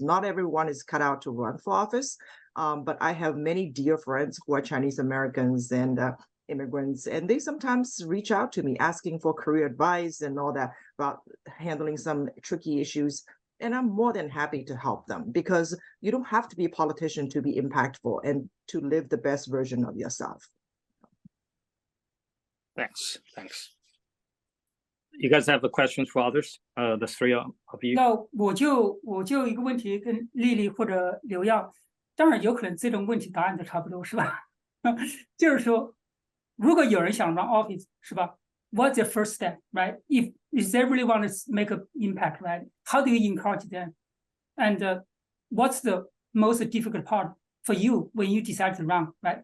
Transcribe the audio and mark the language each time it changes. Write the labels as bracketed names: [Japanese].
[English] Not everyone is cut out to run for office, but I have many dear friends who are Chinese Americans and immigrants, and they sometimes reach out to me asking for career advice and all that about handling some tricky issues. And I'm more than happy to help them because you don't have to be a politician to be impactful and to live the best version of yourself. Thanks. You guys have a questions for others? The 3 of you. [Chinese] 那我就一个问题跟丽丽或者刘耀，当然有可能这种问题答案都差不多，是吧？就是说，如果有人想 [English] run office， [Chinese] 是吧 ？ [English] What's the first step, right? If they really want to make an impact, right? How do you encourage them? And what's the most difficult part for you when you decide to run, right?